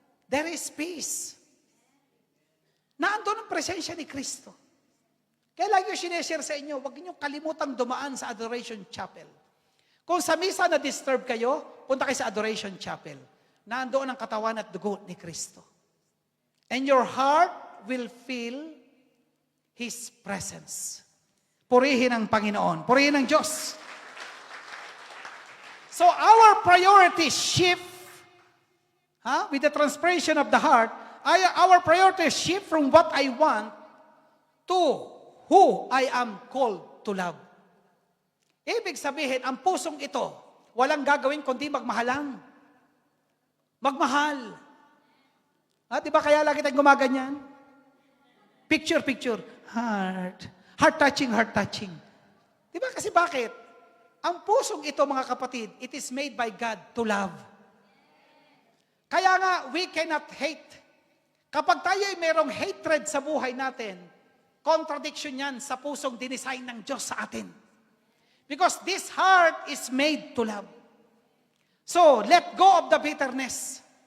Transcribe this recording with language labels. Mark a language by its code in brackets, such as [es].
[en] There is peace. [tl] Naandun ang presensya ni Kristo. Kaya lagi ko sineshare sa inyo, huwag niyo kalimutang dumaan sa Adoration Chapel. Kung sa misa na-disturb kayo, punta kayo sa Adoration Chapel. Naandoon ang katawan at dugo ni Kristo. [en] And your heart will feel His presence. [tl] Purihin ang Panginoon. Purihin ang Diyos. [en] So our priorities shift with the transformation of the heart. Our priorities shift from what I want to who I am called to love. [tl] Ibig sabihin, ang pusong ito, walang gagawin kundi magmahalang. Magmahal. Di ba kaya lagi tayong gumaganyan? Picture. Heart. [en] Heart-touching, heart-touching. [tl] Di ba kasi bakit? Ang pusong ito, mga kapatid, [en] it is made by God to love. [tl] Kaya nga, [en] we cannot hate. [tl] Kapag tayo ay merong hatred sa buhay natin, contradiction yan sa pusong dinisign ng Diyos sa atin. [en] Because this heart is made to love. [tl] So, let go of the bitterness.